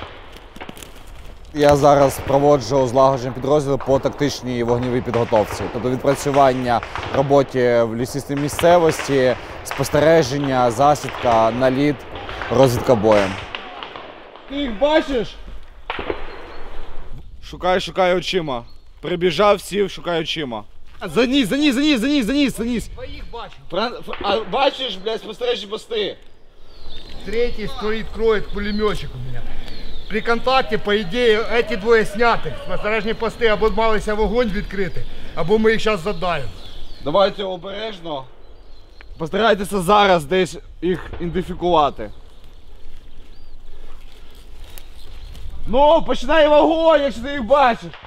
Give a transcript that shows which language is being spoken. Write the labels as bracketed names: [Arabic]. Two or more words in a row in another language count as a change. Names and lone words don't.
[Ukrainian] Я зараз проводжу злагодження підрозділу по тактичній вогневій підготовці, тобто відпрацювання роботі в лісистій місцевості, спостереження, засідка, наліт, розвідка боєм. Ти їх бачиш? Шукаю очима. Прибіжав, сів, шукаю очима. За низ! Своїх бачу. Бачиш, блядь, спостережні пости. [Russian] Третий стоит, кроет пулеметчик у меня. [Ukrainian] При контакті, по ідеї, ці двоє сняти. Спостережні пости або малися вогонь відкрити, або ми їх зараз задаємо. Давайте обережно. Постарайтеся зараз десь їх ідентифікувати. Ну, починай вогонь, якщо ти їх бачиш.